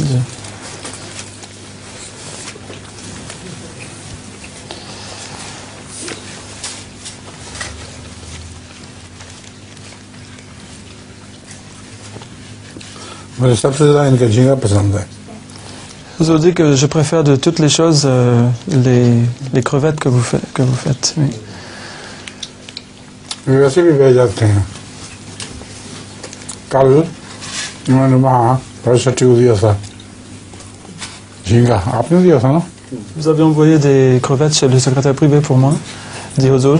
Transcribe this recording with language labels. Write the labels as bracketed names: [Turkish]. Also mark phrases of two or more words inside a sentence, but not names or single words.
[Urdu] جی مجھے سب سے زیادہ ان کا جھینگا پسند ہے۔ [French] Je vous dis que je préfère de toutes les choses les crevettes que vous faites. Oui. [Urdu] ویسے بھی بھیج جاتے ہیں۔ کل انہوں نے وہاں بڑے سچی کو دیا تھا جھینگا، آپ نے دیا تھا نا؟ [French] Vous avez envoyé des crevettes chez le secrétaire privé pour moi, dit Huzur.